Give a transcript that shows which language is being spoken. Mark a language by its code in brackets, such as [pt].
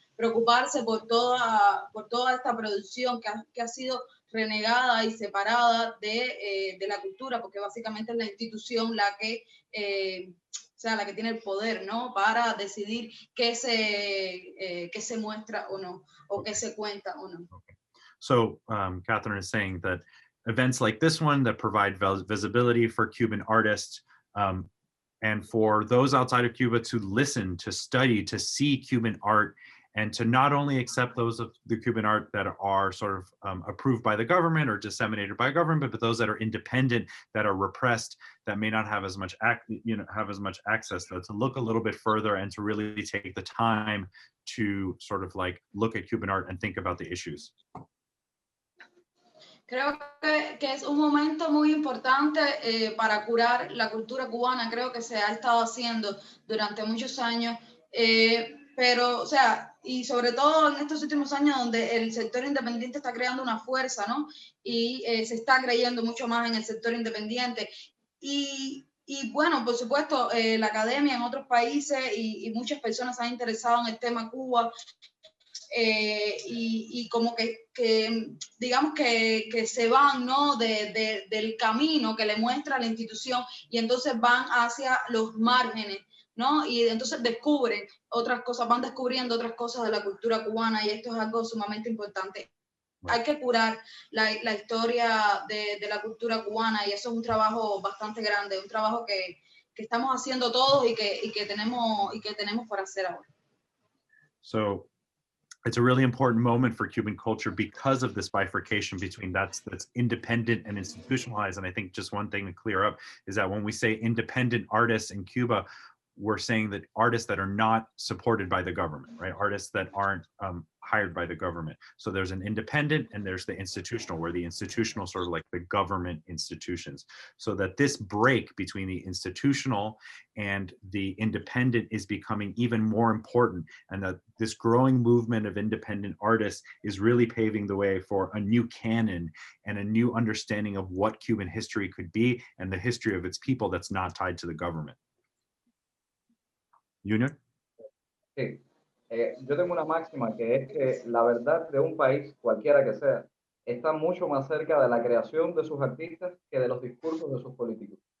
[es] Preocuparse por toda esta producción que ha sido renegada y separada de la cultura, porque básicamente es la institución la que la que tiene el poder, ¿no? Para decidir qué se muestra o no, o qué se cuenta o no. [en] Okay. So Catherine is saying that events like this one that provide visibility for Cuban artists and for those outside of Cuba to listen, to study, to see Cuban art, and to not only accept those of the Cuban art that are sort of approved by the government or disseminated by government, but those that are independent, that are repressed, that may not have as much access, to look a little bit further and to really take the time to sort of like look at Cuban art and think about the issues. [es] Creo que es un momento muy importante para curar la cultura cubana. Creo que se ha estado haciendo durante muchos años, pero, o sea, y sobre todo en estos últimos años donde el sector independiente está creando una fuerza, ¿no? Y se está creyendo mucho más en el sector independiente. Y bueno, por supuesto, la academia en otros países y muchas personas se han interesado en el tema Cuba. Y como que digamos que se van, ¿no? del camino que le muestra la institución, y entonces van hacia los márgenes, ¿no? Y entonces descubren otras cosas, van descubriendo otras cosas de la cultura cubana, y esto es algo sumamente importante. Hay que curar la historia de la cultura cubana, y eso es un trabajo bastante grande, un trabajo que estamos haciendo todos y que tenemos por hacer ahora. [en] So it's a really important moment for Cuban culture because of this bifurcation between that's independent and institutionalized. And I think just one thing to clear up is that when we say independent artists in Cuba, we're saying that artists that are not supported by the government, right? Artists that aren't hired by the government. So there's an independent and there's the institutional, where the institutional sort of like the government institutions. So that this break between the institutional and the independent is becoming even more important, and that this growing movement of independent artists is really paving the way for a new canon and a new understanding of what Cuban history could be and the history of its people that's not tied to the government. Junior? [es] Sí. Yo tengo una máxima que es que la verdad de un país, cualquiera que sea, está mucho más cerca de la creación de sus artistas que de los discursos de sus políticos.